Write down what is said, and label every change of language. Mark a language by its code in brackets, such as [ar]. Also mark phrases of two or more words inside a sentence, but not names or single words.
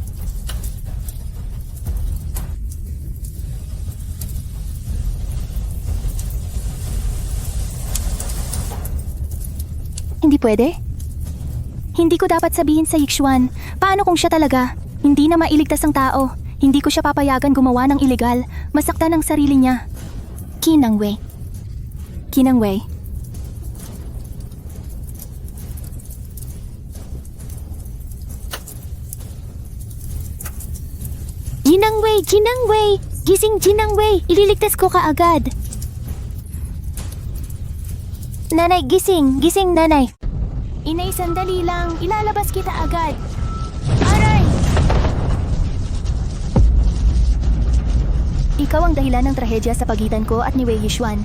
[tl] Hindi pwede? Hindi ko dapat sabihin sa Yixuan. Paano kung siya talaga? Hindi na mailigtas ang tao. Hindi ko siya papayagan gumawa ng ilegal. Masaktan ang sarili niya. Qinang Wei. Qinang Wei. Jinang Wei! Jinang Wei! Gising Jinang Wei! Ililigtas ko kaagad. Nanay, gising! Gising, nanay! Inay, sandali lang. Ilalabas kita agad. Aray! Ikaw ang dahilan ng trahedya sa pagitan ko at ni Wei Yixuan.